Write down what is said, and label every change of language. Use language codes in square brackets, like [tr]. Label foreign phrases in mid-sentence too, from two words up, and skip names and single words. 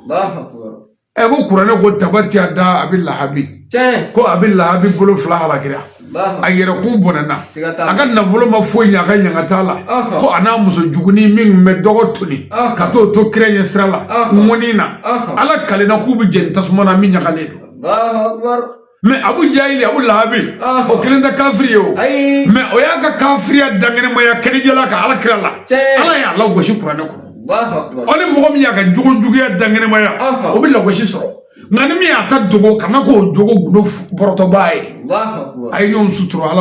[bm] ko kuranɛ ko tabati a da a bɛ lahabi ko a bɛ lahabi bolo fila halakira a yɛrɛkun bɔnɛna a ka nafolo ma foyi ɲɛ a ka ɲangata la ko a n'a muso jugunin min bɛ dɔgɔ toni ka t'o to kira ɲɛ sira la ŋɔni na ala kalenna k'u bɛ jɛni tasuma na min ɲagalen don mais abu jahili abu lahabi o kelen tɛ kafiri ye o mais o y'a ka kafiriya dankɛnɛmaya kɛnɛjɛla ka ala kira la ala y'a lagosi kuranɛ kɔnɔ ni mɔgɔ min y'a ka jogojuguya dankɛnɛmaya o bɛ lagosi sɔrɔ nka ni min y'a ta dogo kana k'o jogo gundo bɔrɔtɔbaa ye a ye ɲɔgɔn sutura ala